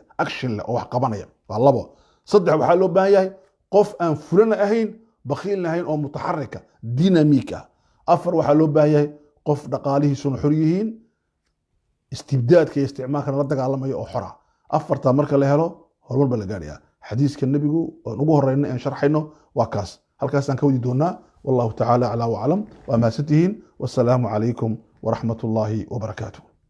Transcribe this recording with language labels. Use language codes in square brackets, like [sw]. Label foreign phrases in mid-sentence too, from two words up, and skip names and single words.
[so] action leh oo wax qabanaya waa laba saddex waxa loo baahan yahay qof aan fulan ahayn bakhiil ahayn oo mutaharrika dinamika afar waxa loo baahan yahay qof dhaqaalihiisuna xor yihiin istibdaadka iyo isticmaalka la dagaalamayo oo xora afarta marka la helo horumar baa la gaarayaa xadiiska nabigu oo ugu horeyna aan sharxayno waa kaas halkaas aan ka wadi doonaa [ar] والله تعالى أعلى وأعلم وما ساتحين والسلام عليكم ورحمة الله وبركاته